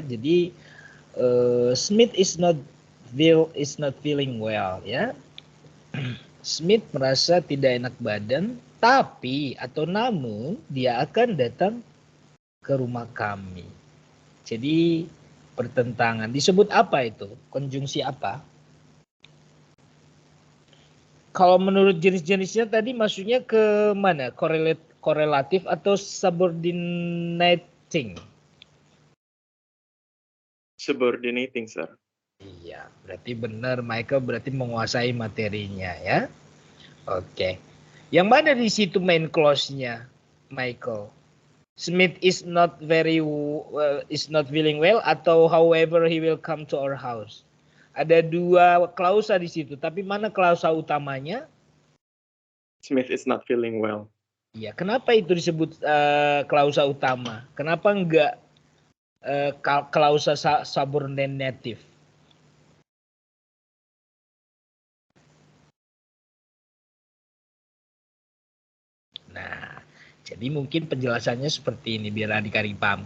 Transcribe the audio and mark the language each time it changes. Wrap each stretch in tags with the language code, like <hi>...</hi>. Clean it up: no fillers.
<en>Jadi Smith is not feeling well ya.</en> <id>Smith merasa tidak enak badan, tapi atau namun dia akan datang ke rumah kami. Jadi pertentangan. Disebut apa itu? Konjungsi apa? Kalau menurut jenis-jenisnya tadi masuknya ke mana? Korelatif atau subordinating? Subordinating, sir. Iya, berarti benar Michael berarti menguasai materinya ya. Oke. Yang mana di situ main clause-nya Michael?</id> <en>Smith is not feeling well atau however he will come to our house.</en> <id>Ada 2 klausa di situ, tapi mana klausa utamanya?</id> <en>Smith is not feeling well.</en> <id>Iya, kenapa itu disebut klausa utama? Kenapa enggak klausa subordinative? Nah, jadi mungkin penjelasannya seperti ini biar adik-adik paham.</id>